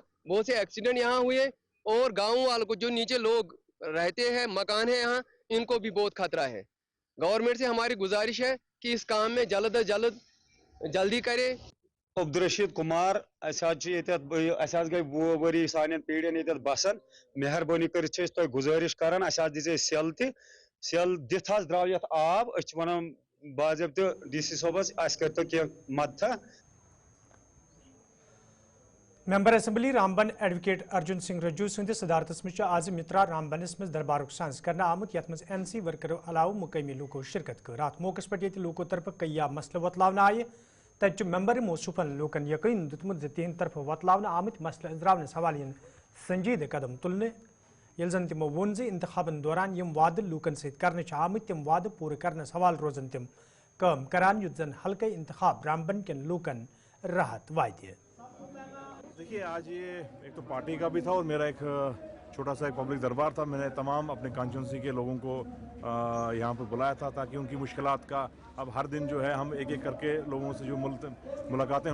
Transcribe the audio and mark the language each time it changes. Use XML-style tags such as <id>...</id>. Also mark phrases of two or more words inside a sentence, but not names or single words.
<hi>बहुत से एक्सीडेंट यहाँ हुए और गाँव वालों को, जो नीचे लोग रहते हैं, मकान है यहाँ, इनको भी बहुत खतरा है। गवर्नमेंट से हमारी गुजारिश है कि इस काम में जल्द अज जल्द जल्दी करे।</hi> <ks>अब्दुलरशीद कुमार गई वो वरी सान पीढ़ियन ये बसान। मेहरबानी कर गुजारिश करान दिजे सेल सेल दिथ द्राव ये आब वन बाजब्त DC सोबस कर कह मदद।</ks> <en>member assembly</en> <ks>रामबन एडवोकेट अर्जुन सिंह रज्जू सद सदारतस में आज मित्रा रामबनस में दरबारुक सांस कर आमुत ये NC वर्करों अलाव मुकमी लूको शिरकत कर। अत मौके पर ये लूको तरफ कई मसले वतलावन आये। तत मेंबर मौसूफन लूकन यकीन दुतमुत तिहद तरफ वतलावन आमुत मसले अजरावनस हवाले संजीद कदम तुलने। ये जन तमो वोन इंतखाबन दौरान यम वाद लूकन सत कर आमुत तम वाद पूरे करनस हवाल रोजन तम काम करान युत जन हल्के इंतखाब रामबन के लूकन राहत वायदे।</ks> <hi>देखिए, आज ये एक तो पार्टी का भी था और मेरा एक छोटा सा एक पब्लिक दरबार था। मैंने तमाम अपने कॉन्स्टिट्यूंसी के लोगों को यहाँ पर बुलाया था ताकि उनकी मुश्किलात का, अब हर दिन जो है हम एक एक करके लोगों से जो मुलाकातें</hi>